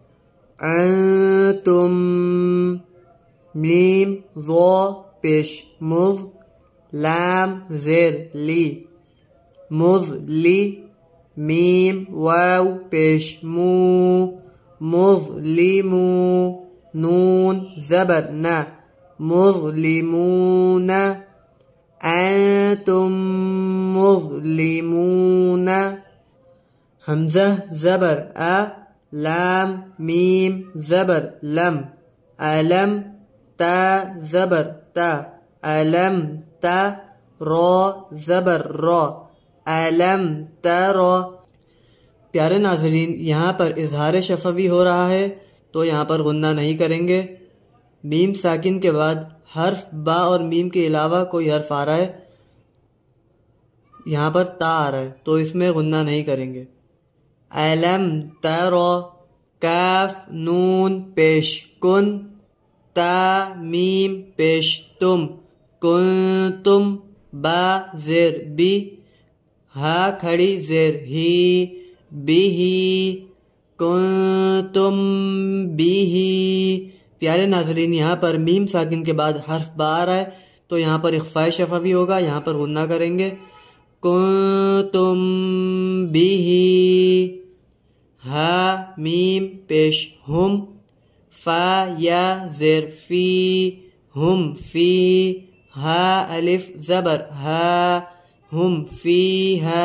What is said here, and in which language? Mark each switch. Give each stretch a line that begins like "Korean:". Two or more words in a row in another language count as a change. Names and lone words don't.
Urdu: انتم، میم ظو پیش، مز، لام زیر، لی، مز لی، میم واو پیش، مو، مز لی مو، نون زبر، نا،
Arabic: مظلمون، انتم مظلمون۔
Urdu: حمزہ، زبر، لام، میم زبر، لم، علم، تا زبر، تا، علم تا، را زبر، را،
Arabic: علم ترا۔
Urdu: پیارے ناظرین، یہاں پر اظہار شفوی ہو رہا ہے تو یہاں پر غنہ نہیں کریں گے۔ میم ساکن کے بعد حرف با اور میم کے علاوہ کوئی حرف آ رہا ہے، یہاں پر تا آ رہا ہے تو اس میں غنہ نہیں کریں گے۔
Arabic: علم ترا،
Urdu: کاف نون پیش، کن، تا میم پیش، تم، کنتم، با زیر، بی، ہا کھڑی زیر، ہی، بیہی،
Arabic: کنتم بیہی۔
Urdu: پیارے ناظرین، یہاں پر میم ساکن کے بعد حرف با آ رہا ہے تو یہاں پر اخفاء شفوی ہوگا، یہاں پر غنہ کریں گے۔
Arabic: کنتم بیہی،
Urdu: ہا میم پیش، ہم، فا یا زیر، فی، ہم فی، ہا الف زبر، ہا، ہم فی ہا۔